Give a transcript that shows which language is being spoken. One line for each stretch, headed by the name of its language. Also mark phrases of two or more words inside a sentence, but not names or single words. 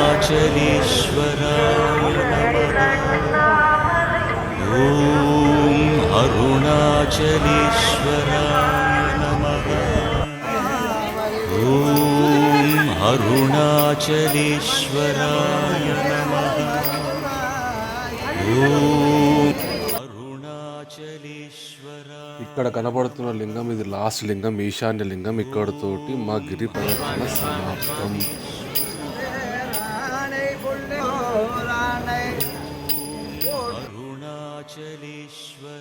Sanskrit: अरुणाचलेश्वराय नमः ॐ अरुणाचलेश्वराय नमः ॐ अरुणाचलेश्वराय नमः ॐ अरुणाचलेश्वराय
Telugu: ఇక్కడ కనబడుతున్న లింగం ఇది లాస్ట్ లింగం, ఈశాన్య లింగం. ఇక్కడతోటి మా గిరి ప్రదక్షిణ సమాప్తం.
Sanskrit: अरुणाचलेश्वर